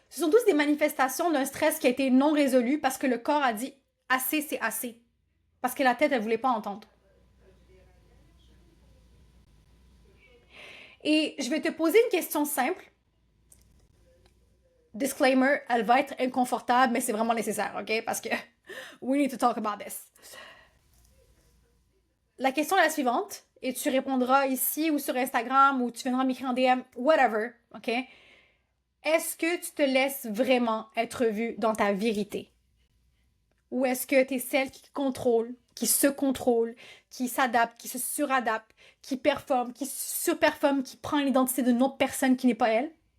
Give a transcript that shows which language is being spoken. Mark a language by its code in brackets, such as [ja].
[fr] Ce sont tous des manifestations d'un stress qui a été non résolu parce que le corps a dit assez, c'est assez. Parce que la tête, elle ne voulait pas entendre. Et je vais te poser une question simple. [en] Disclaimer, [fr] elle va être inconfortable, mais c'est vraiment nécessaire, OK? [en] Parce que we need to talk about this. [fr] La question est la suivante, et tu répondras ici ou sur Instagram ou tu viendras m'écrire en DM, whatever, OK? Est-ce que tu te laisses vraiment être vue dans ta vérité? Ou est-ce que tu es celle qui contrôle, qui se contrôle, qui s'adapte, qui se suradapte, qui performe, qui surperforme, qui prend l'identité d'une autre personne qui n'est pas elle?